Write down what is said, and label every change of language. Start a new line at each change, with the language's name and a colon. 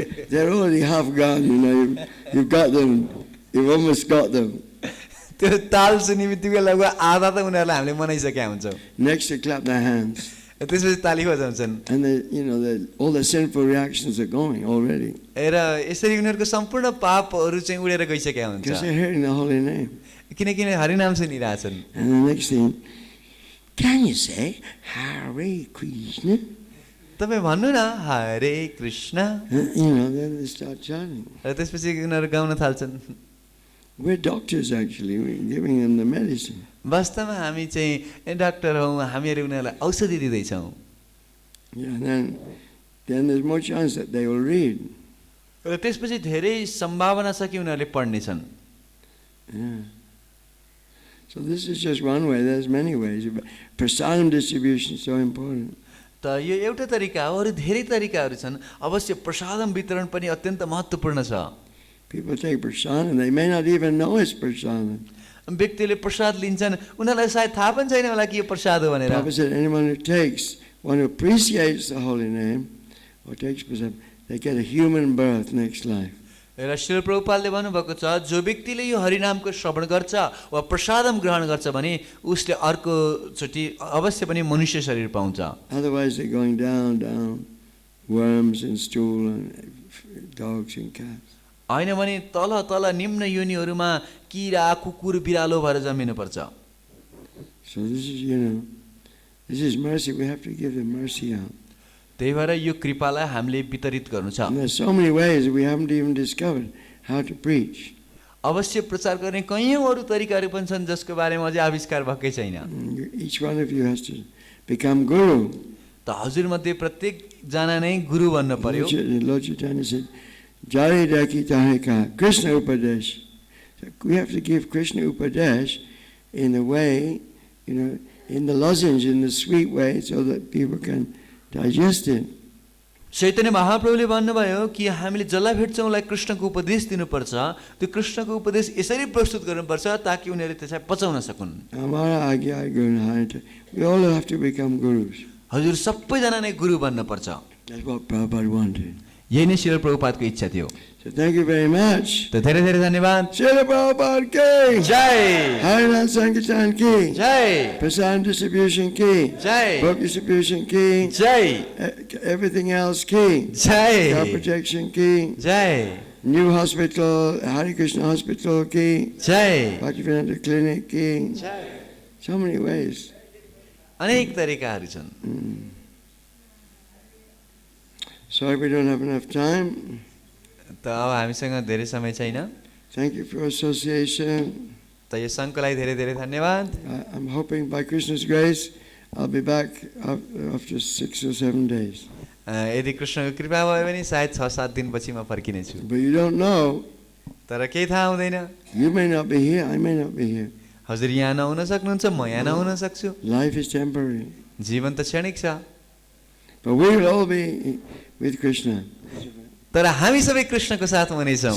English: They're already half gone, You've got them. You've almost got them.
Nepali: त्यो ताल सुन्ने बित्तिकै लगभग आधा त उनीहरूलाई हामीले मनाइसकेका हुन्छौँ।
English: Next, they clap their hands.
Nepali: त्यसपछि ताली बजाउँछन्
English: And all the sinful reactions are going already.
Nepali: र यसरी उनीहरूको सम्पूर्ण पापहरू चाहिँ उडेर गइसकेका हुन्छ
English: Because they're hearing the holy name.
Nepali: किनकि हरिनाम सुनिरहेछन्
English: And the next thing, can you say Hare Krishna?
Nepali: तपाईँ भन्नु न हरे Krishna
English: Then they start chanting.
Nepali: र त्यसपछि उनीहरू गाउन थाल्छन्
English: We're doctors actually, we're giving them the medicine.
Nepali: वास्तवमा हामी चाहिँ डाक्टर हौँ हामीहरू उनीहरूलाई औषधि दिँदैछौँ
English: Yeah, and then there's more chance that they will read.
Nepali: र त्यसपछि धेरै सम्भावना छ कि उनीहरूले पढ्नेछन्
English: Yeah. So this is just one way, there's many ways. Prasadam distribution is so important.
Nepali: त यो एउटा तरिका हो अरू धेरै तरिकाहरू छन् अवश्य प्रसादम वितरण पनि अत्यन्त महत्त्वपूर्ण छ
English: People take prasadam and they may not even know it's prasadam.
Nepali: व्यक्तिले प्रसाद लिन्छन् उनीहरूलाई सायद थाहा पनि छैन होला कि यो प्रसाद हो भनेर
English: Prabhupada said anyone who takes, one who appreciates the holy name, or takes prasadam, they get a human birth next life.
Nepali: र श्रील प्रभुपादले भन्नुभएको छ जो व्यक्तिले यो हरिनामको श्रवण गर्छ वा प्रसादम ग्रहण गर्छ भने उसले अर्कोचोटि अवश्य पनि मनुष्य शरीर पाउँछ
English: Otherwise they're going down, worms and stool and dogs and cats.
Nepali: होइन भने तल तल निम्न योनिहरूमा किरा कुकुर बिरालो भएर जमिनुपर्छ
English: So this is mercy. We have to give the mercy out.
Nepali: त्यही भएर यो कृपालाई हामीले वितरित गर्नु छ
English: And there's so many ways we haven't even discovered how to preach.
Nepali: अवश्य प्रचार गर्ने कयौँ अरू तरिकाहरू पनि छन् जसको बारेमा अझै आविष्कार भएकै छैन
English: Each one of you has to become guru.
Nepali: त हजुरमध्ये प्रत्येकजना नै गुरु बन्न पर्यो
English: Lord Chaitanya said,
Bangla: Jari Daki Tahika,
English: Krishna Upadesh. So we have to give Krishna Upadesh in the way, in the lozenge, in the sweet way, so that people can digest it.
Nepali: Chaitanya महाप्रभुले भन्नुभयो कि हामीले जसलाई भेट्छौँ उसलाई कृष्णको उपदेश दिनुपर्छ त्यो कृष्णको उपदेश यसरी प्रस्तुत गर्नुपर्छ ताकि उनीहरूले त्यसलाई पचाउन सकुन्
Bangla: Amara Agya Guru.
English: We all have to become gurus.
Nepali: हजुर सबैजना नै गुरु बन्न पर्छ
English: That's what Prabhupada wanted.
Nepali: यही नै श्रील प्रभुपादको इच्छा थियो
English: So thank you very much.
Nepali: त धेरै धेरै धन्यवाद
English: Srila Prabhupada ki.
Nepali: जय
English: Harinam Sankirtan ki.
Nepali: जय
English: Prasadam distribution ki.
Nepali: जय
English: Book distribution ki.
Nepali: जय
English: Everything else ki.
Nepali: जय
English: Car protection ki.
Nepali: जय
English: New hospital, Hare Krishna hospital ki.
Nepali: जय
English: Bhaktivedanta clinic ki.
Nepali: जय
English: So many ways.
Nepali: अनेक तरिकाहरू छन्
English: Sorry we don't have enough time.
Nepali: त अब हामीसँग धेरै समय छैन
English: Thank you for your association.
Nepali: त यो सङ्घको लागि धेरै धेरै धन्यवाद
English: I'm hoping by Krishna's grace I'll be back after 6 or 7 days.
Nepali: यदि कृष्णको कृपा भयो भने सायद 6-7 दिनपछि म फर्किनेछु
English: But you don't know.
Nepali: तर केही थाहा हुँदैन
English: You may not be here, I may not be here.
Nepali: हजुर यहाँ नहुन सक्नुहुन्छ म यहाँ नहुन सक्छु
English: Life is temporary.
Nepali: जीवन त क्षणिक छ
English: But we will all be with Krishna.
Nepali: तर हामी सबै कृष्णको साथ हुनेछौँ